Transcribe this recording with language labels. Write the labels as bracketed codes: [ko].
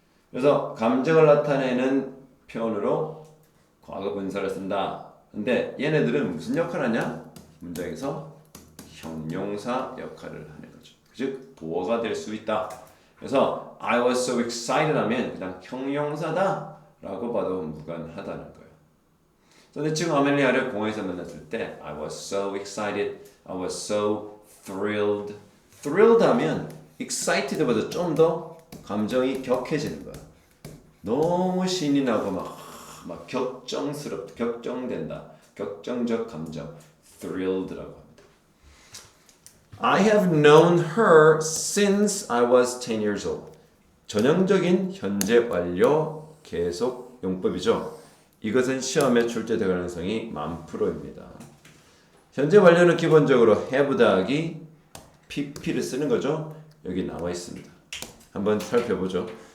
[ko] 그래서 감정을 나타내는 표현으로 과거 분사를 쓴다. 근데 얘네들은 무슨 역할을 하냐? 문장에서 형용사 역할을 하는 거죠. 즉 보어가 될 수 있다. 그래서 [en] I was so excited [ko] 하면 그냥 형용사다 라고 봐도 무관하다는 거예요. 근데 지금 아멜리아를 공항에서 만났을 때 [en] I was so excited, I was so thrilled. [ko] thrilled 하면 excited보다 좀 더 감정이 격해지는 거야. 너무 신이 나고 막 격정된다. 격정적 감정. thrilled라고 합니다. [en] I have known her since I was 10 years old. [ko] 전형적인 현재 완료 계속 용법이죠. 이것은 시험에 출제될 가능성이 만 프로입니다. 현재 완료는 기본적으로 have 더하기 pp를 쓰는 거죠. 여기 나와 있습니다. 한번 살펴보죠.